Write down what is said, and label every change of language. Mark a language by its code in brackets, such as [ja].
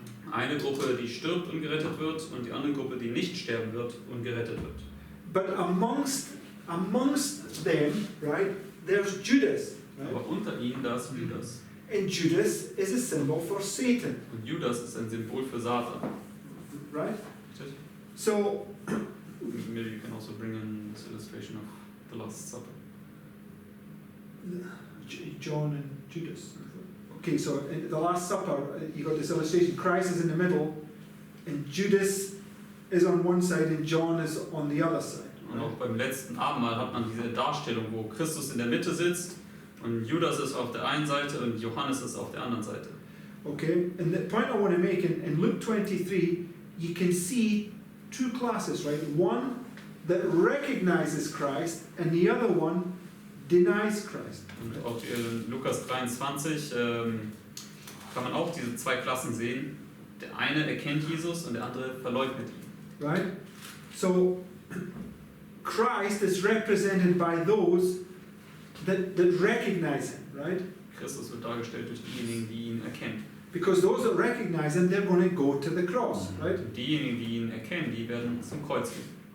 [de] Eine Gruppe, die stirbt und gerettet wird, und die andere Gruppe, die nicht sterben wird und gerettet wird. [en] But amongst them, right, there's Judas, right? [de] Aber unter ihnen, da ist Judas. [en] And Judas is a symbol for Satan, [de] Und Judas ist ein Symbol für Satan. [en] right? [de] Richtig? [en] So, Maybe you can also bring in this illustration of the Last Supper. John and Judas. Okay, so in the Last Supper, you got this illustration. Christ is in the middle, and Judas is on one side, and John is on the other side. [de] Und auch beim letzten Abendmahl hat man diese Darstellung, wo Christus in der Mitte sitzt und Judas ist auf der einen Seite und Johannes ist auf der anderen Seite. [en] Okay, and the point I want to make in Luke 23, you can see two classes, right? One that recognizes Christ, and the other one denies Christ. [de] Und auch in Lukas 23 kann man auch diese zwei Klassen sehen. Der eine erkennt Jesus und der andere verleugnet ihn. [en] Right? So, Christ is represented by those that recognize him, right? [de] Christus wird dargestellt durch diejenigen, die ihn erkennen. [en] Because those that recognize him, they're going to go to the cross, right? [de] Und diejenigen, die ihn erkennen, die werden zum Kreuz gehen.